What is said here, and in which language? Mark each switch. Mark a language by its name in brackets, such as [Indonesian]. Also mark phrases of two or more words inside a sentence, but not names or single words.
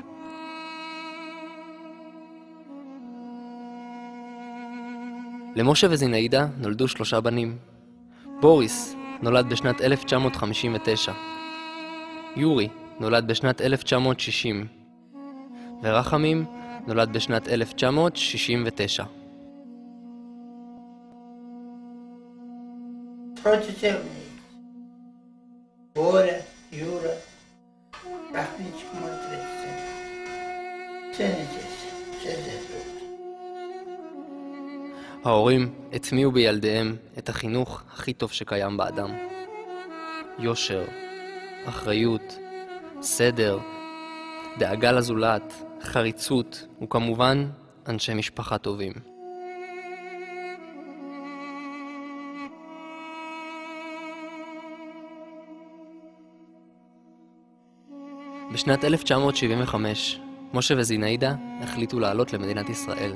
[Hebrew] למשה וזינאידה נולדו 3 בנים. בוריס נולד בשנת 1959. יורי נולד בשנת 1960. ורחמים נולד בשנת 1969. [Russian] Боря, Юра, Рахмичек мой 37. Все не здесь, все здесь живут. [Hebrew] ההורים הטמיעו בילדיהם את החינוך הכי טוב שקיים באדם. יושר, אחריות, סדר, דאגה לזולת, חריצות וכמובן אנשי משפחה טובים. בשנת 1975, משה וזינאידה החליטו לעלות למדינת ישראל.